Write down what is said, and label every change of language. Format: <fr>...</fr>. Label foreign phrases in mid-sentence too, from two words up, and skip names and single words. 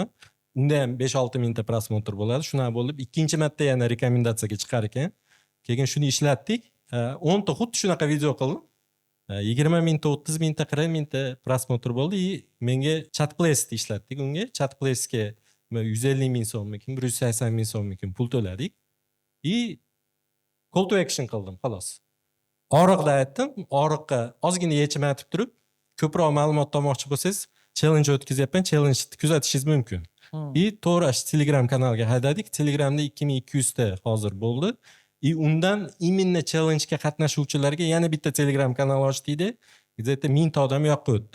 <uz>Unda ham 5-6 mingta prosmotr bo'ladi. Shunday bo'lib, ikkinchi marta yana rekomendatsiyaga chiqar ekan. Keyin shuni ishlatdik. 10 ta xuddi shunaqa video qildim. 20 mingta, 30 mingta, 40 mingta prosmotr bo'ldi. Menga Chatplace ishlatdik unga. Chatplace'ga 150 ming so'mmikin, 180 ming so'mmikin pul to'ladik.</uz> <en>Call to action</en> <uz>qildim, xolos. Og'riqda aytdim, og'riqqa ozgina yechim aytib turib, ko'proq ma'lumot olmoqchi bo'lsangiz, challenge o'tkazyapman, challenge kuzatishingiz mumkin. To'g'ri Telegram kanalga haydadik. Telegramda 2200 ta hozir bo'ldi. Undan imенно challenge-ga qatnashuvchilarga yana bitta Telegram kanal ochdikda, где-то 1000 ta odam yoqqa o'tdi.</uz>